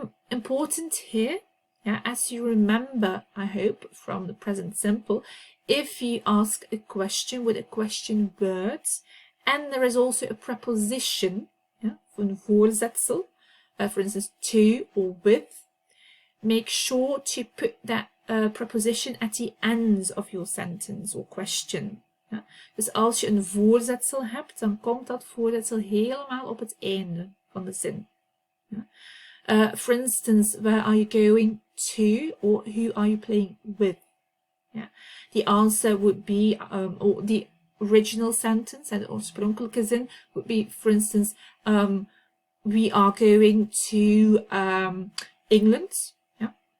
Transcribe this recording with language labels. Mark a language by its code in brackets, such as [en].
[en] Important here, yeah, as you remember, I hope, from the present simple, if you ask a question with a question word, and there is also a preposition, yeah, [nl] een voorzetsel, [en] for instance, to or with, make sure to put that preposition at the end of your sentence or question. [nl] Ja. Dus als je een voorzetsel hebt, dan komt dat voorzetsel helemaal op het einde van de zin. Ja. [en] For instance, where are you going to, or who are you playing with? Yeah. The answer would be, or the original sentence, and [nl] oorspronkelijke zin [en] would be, for instance, we are going to England. Yeah.